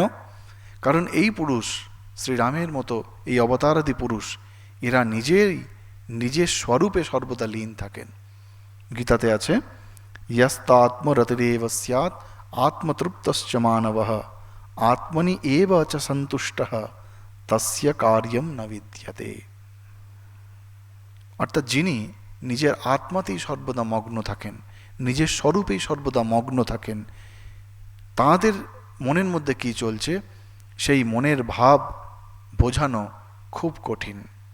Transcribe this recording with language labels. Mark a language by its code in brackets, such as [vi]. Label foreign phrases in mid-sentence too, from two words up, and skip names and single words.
[bn] কারণ এই পুরুষ, শ্রীরামের মতো এই অবতারাদি পুরুষ, এরা নিজের স্বরূপে সর্বদা লীন থাকেন। গীতাতে আছে, [sa] ইয়স্তাত্মরতিরেব স্যাৎ আত্মতৃপ্তশ্চ মানবঃ আত্মনি এব চ সন্তুষ্টঃ তস্য কার্যম ন বিদ্যতে। [bn] অর্থাৎ যিনি নিজের আত্মাতেই সর্বদা মগ্ন থাকেন, নিজের স্বরূপেই সর্বদা মগ্ন থাকেন, তাঁদের মনের মধ্যে কি চলছে সেই মনের ভাব বোঝানো খুব কঠিন।